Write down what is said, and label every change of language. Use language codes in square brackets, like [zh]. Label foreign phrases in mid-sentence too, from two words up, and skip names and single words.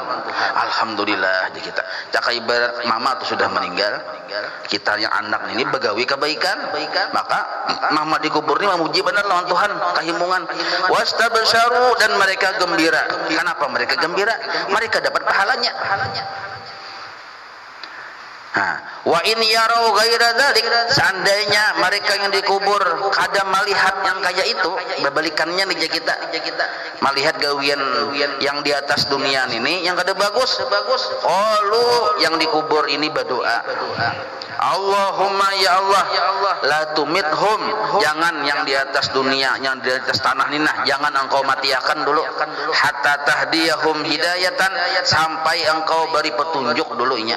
[bjn] Alhamdulillah di kita. Cak ibarat mama itu sudah meninggal, kita yang anak ini begawi kebaikan, maka mama dikubur ini memuji benar lawan Tuhan, kahimungan. Wastabsyaru, dan mereka gembira. Kenapa mereka gembira? Mereka dapat pahalanya. [ar] وإن يروا غير ذلك, [bjn] seandainya mereka yang dikubur kada melihat yang kayak itu, berbalikannya nih kita melihat gawian yang di atas dunia ini yang kada bagus. Qalu, yang dikubur ini berdoa, [ar] اللهم يا الله, لا تمتهم, [bjn] jangan yang di atas dunia, yang di atas tanah ini, jangan engkau matiakan dulu, [ar] حتى تهديهم هداية, [bjn] sampai engkau beri petunjuk dulu nya.